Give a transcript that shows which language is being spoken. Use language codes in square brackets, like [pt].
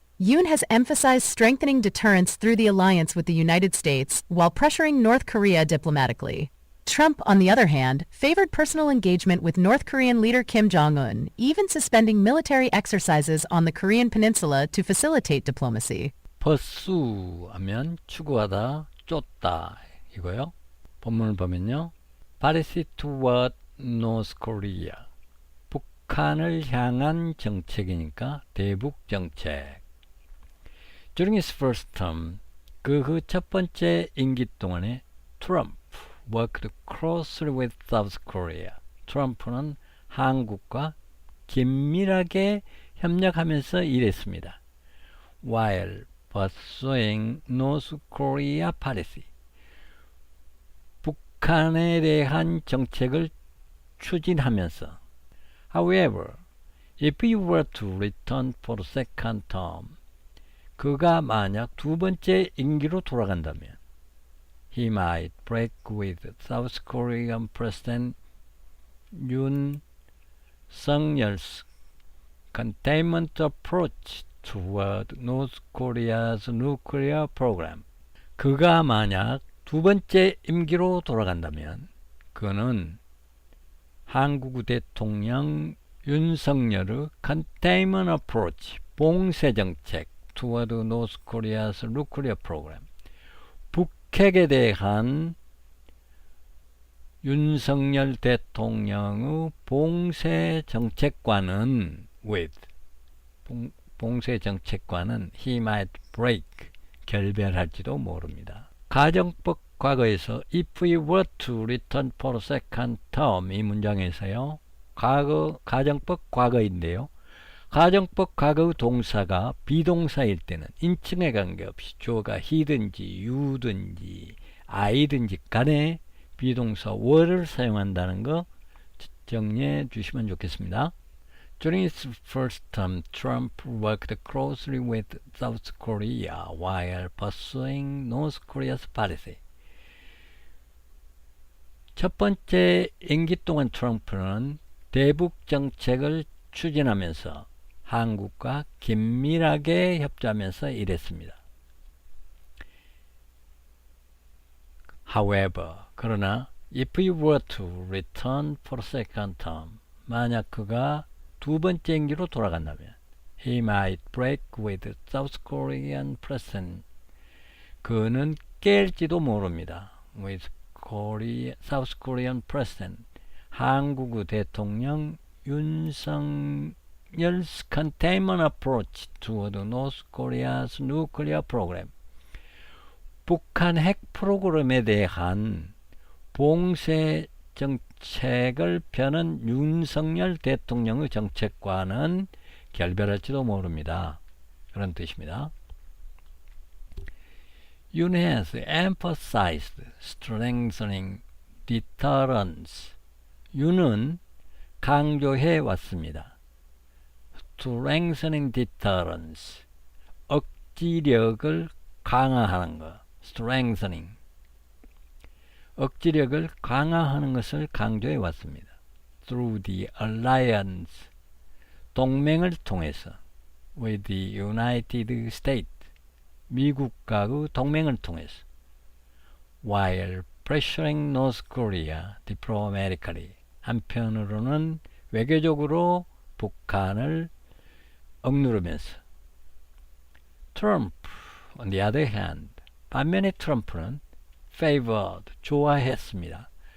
[en] Yoon has emphasized strengthening deterrence through the alliance with the United States while pressuring North Korea diplomatically. Trump, on the other hand, favored personal engagement with North Korean leader Kim Jong-un, even suspending military exercises on the Korean peninsula to facilitate diplomacy. [ko] pursue 하면 추구하다, 쫓다 이거요. 본문을 보면요. [en] policy toward North Korea. [ko] 북한을 향한 정책이니까 대북 정책. [en] During his first term, [ko] 그 첫 번째 임기 동안에 트럼프 [en] worked closely with South Korea. [ko] 트럼프는 한국과 긴밀하게 협력하면서 일했습니다. [en] While pursuing North Korea policy. [ko] 북한에 대한 정책을 추진하면서. [en] However, if he were to return for the second term, [ko] 그가 만약 두 번째 임기로 돌아간다면 [en] he might break with South Korean President Yoon Suk-yeol's containment approach toward North Korea's nuclear program. [ko] 그가 만약 두 번째 임기로 돌아간다면 그는 한국 대통령 윤석열의 [en] containment approach, [ko] 봉쇄 정책 [en] toward North Korea's nuclear program. [ko] 북핵에 대한 윤석열 대통령의 봉쇄 정책과는 봉쇄 정책과는 [en] he might break [ko] 결별할지도 모릅니다. 가정법 과거에서 [en] if we were to return for a second term [ko] 이 문장에서요. 가정법 과거인데요. 가정법 과거의 동사가 비동사일 때는 인칭에 관계없이 주어가 he든지 you든지 I든지 간에 비동사 were를 사용한다는 거 정리해 주시면 좋겠습니다. [en] During his first term, Trump worked closely with South Korea while pursuing North Korea's policy. [ko] 첫 번째 임기 동안 트럼프는 대북 정책을 추진하면서 한국과 긴밀하게 협조하면서 일했습니다. [en] However, [ko] 그러나 [en] if he were to return for a second term, [ko] 만약 그가 두 번째 임기로 돌아간다면 [en] he might break with South Korean president. [ko] 그는 깰지도 모릅니다. [en] with South Korean president. [ko] 한국 대통령 [en] 윤석열's containment approach toward North Korea's nuclear program. [ko] 북한 핵 프로그램에 대한 봉쇄 정책을 펴는 윤석열 대통령의 정책과는 결별할지도 모릅니다. 그런 뜻입니다. [en] Yoon has emphasized strengthening deterrence. [ko] 윤은 강조해 왔습니다. [en] strengthening deterrence. [ko] 억지력을 강화하는 것. strengthening. 억지력을 강화하는 것을 강조해 왔습니다. [en] through the alliance. [ko] 동맹을 통해서 [en] with the United States. [ko] 미국과의 동맹을 통해서 [en] while pressuring North Korea diplomatically. [ko] 한편으로는 외교적으로 북한을 억누르면서 [en] Trump, on the other hand, [ko] 반면에 트럼프는 [en] favored, [ko] 좋아했습니다.